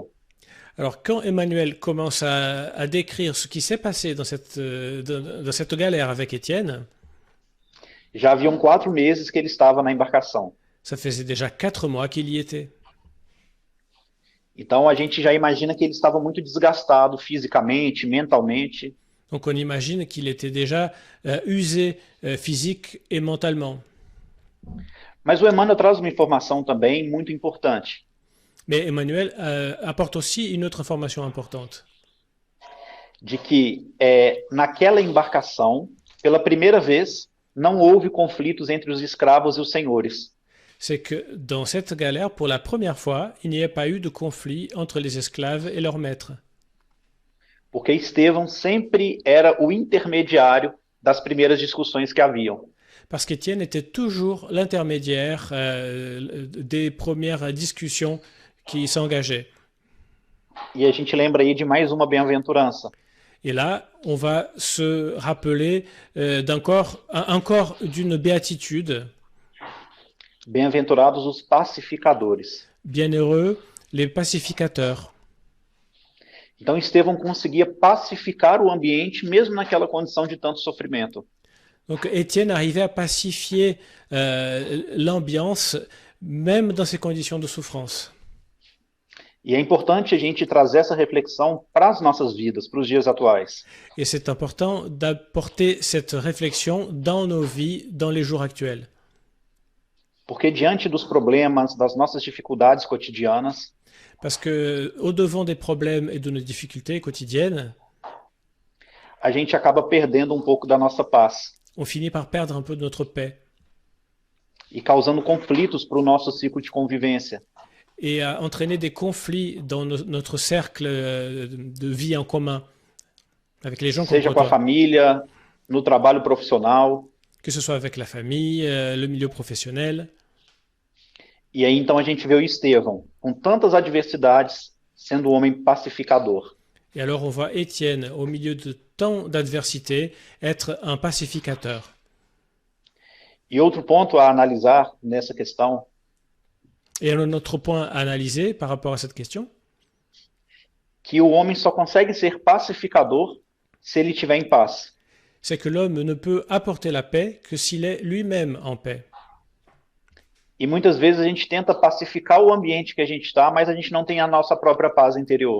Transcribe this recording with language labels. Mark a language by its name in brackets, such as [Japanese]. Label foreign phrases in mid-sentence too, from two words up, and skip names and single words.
[French] Alors quand Emmanuel commence à décrire ce qui s'est passé dans cette galère avec Étienne, [Portuguese] já haviam 4 meses que ele estava na embarcação. [French] ça faisait déjà 4 mois qu'il y était. [Portuguese] Então a gente já imagina que ele estava muito desgastado fisicamente, mentalmente. [French] Donc on imagine qu'il était déjà usé physique et mentalement. [Portuguese] Mas o Emmanuel traz uma informação também muito importante, [French] Mais Emmanuel apporte aussi une autre information importante. [Portuguese] de que naquela embarcação, pela primeira vez, não houve conflitos entre os escravos e os senhores. [French] C'est que dans cette galère, pour la première fois, il n'y a pas eu de conflit entre les esclaves et leurs maîtres. [Portuguese] Porque Estevão sempre era o intermediário das primeiras discussões que haviam. [French] Parce qu'Étienne était toujours l'intermédiaire des premières discussions qui s'engageaient. [Portuguese] E a gente lembra aí de mais uma bem-aventurança, [French] Et là, on va se rappeler encore d'une béatitude. [Portuguese] bem-aventurados os pacificadores. [French] Bienheureux les pacificateurs. [Portuguese] Então Estevão conseguia pacificar o ambiente mesmo naquela condição de tanto sofrimento. [French] Donc Étienne arrivait à pacifier l'ambiance, même dans ces conditions de souffrance. [Portuguese] E é importante a gente trazer essa reflexão para as nossas vidas, para os dias atuais. [French] Et c'est important d'apporter cette réflexion dans nos vies, dans les jours actuels. [Portuguese] Porque diante dos problemas, das nossas dificuldades cotidianas, [French] Parce que au-devant des problèmes et de nos difficultés quotidiennes, [Portuguese] a gente acaba perdendo um pouco da nossa paz [French] on finit par perdre un peu de notre paix [Portuguese] e causando conflitos para o nosso ciclo de convivência. [French] et à entraîner des conflits dans notre cercle de vie en commun avec les gens qu'on [Portuguese] Seja com a [French] côtoie, [Portuguese] família, no trabalho profissional. [French] que ce soit avec la famille, le milieu professionnel. [Portuguese] E aí então a gente vê o Estevão, com tantas adversidades, sendo um homem pacificador. [French] Et alors on voit Étienne, au milieu de tant d'adversités, être un pacificateur. [Portuguese] E outro ponto a analisar nessa questão [French] Et un autre point à analyser par rapport à cette question, [Portuguese] que o homem só consegue ser pacificador se ele estiver em paz. [French] c'est que l'homme ne peut apporter la paix que s'il est lui-même en paix. [Portuguese] E muitas vezes a gente tenta pacificar o ambiente que a gente está, mas a gente não tem a nossa própria paz interior.